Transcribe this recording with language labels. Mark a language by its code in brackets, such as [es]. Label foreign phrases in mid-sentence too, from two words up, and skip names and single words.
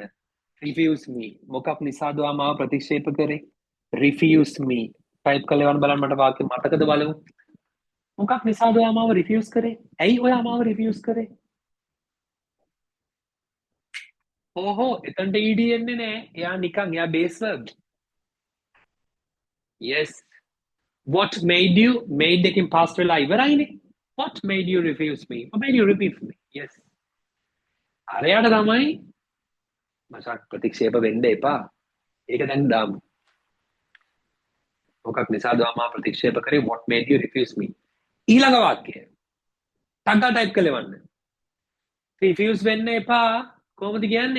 [en] refuse me. [si] මොකක් නිසාද ඔයා මාව ප්‍රතික්ෂේප කරේ? [en] refuse me. [si] ටයිප් කරලා එවන්න බලන්න මට වාක්‍ය මතකද බලමු. මොකක් නිසාද ඔයා මාව refuse කරේ? ඇයි ඔයා මාව refuse කරේ? ඕහෝ එතනට ed එන්නේ නෑ. එයා නිකන් එයා [en] base verb. [si] Yes. [en] What made you? Made එකකින් past [si] වෙලා ඉවරයිනේ. [en] What made you refuse me? What made you refuse me? Yes. [si] අරයට තමයි මචං ප්‍රතික්ෂේප වෙන්න එපා. ඒක දැන් දාමු. මොකක් නිසාද මාව ප්‍රතික්ෂේප කරේ? [en] What made you refuse me? [si] ඊළඟ වාක්‍යය. ටග්ගා ටයිප් කරලා එවන්න. refuse වෙන්න එපා. කොහොමද කියන්නේ?